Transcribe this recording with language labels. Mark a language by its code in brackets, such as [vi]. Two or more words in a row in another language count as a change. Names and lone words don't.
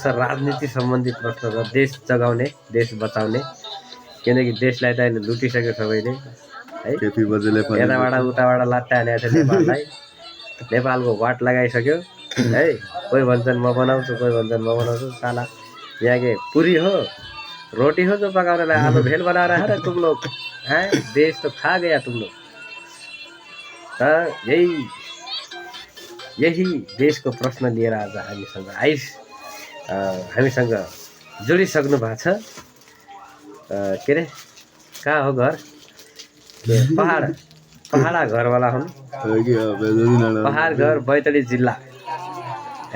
[ne] राजनीति सम्बन्धी प्रश्न छ, देश जगाउने, देश बचाउने, किनकि देशलाई त अहिले लुटिसक्यो सबैले है। यताबाट उताबाट लात्ता हानेको छ नेपाललाई, नेपालको वाट लगाइसक्यो है। कोही भन्छन् म बनाउँछु, कोही भन्छन् म बनाउँछु। [hi] साला यहाँ के पुरी हो, रोटी हो जो पकाने ला आलू भेल बना रहा है तुम लोग हैं? देश तो खा गया तुम लोग। [ne] यही देशको प्रश्न लिएर आज हामीसँग जोडिसक्नु भएको छ। के अरे कहाँ हो घर? पहाडा घरवाला हुन्। पहाड घर, बैतडी जिल्ला है।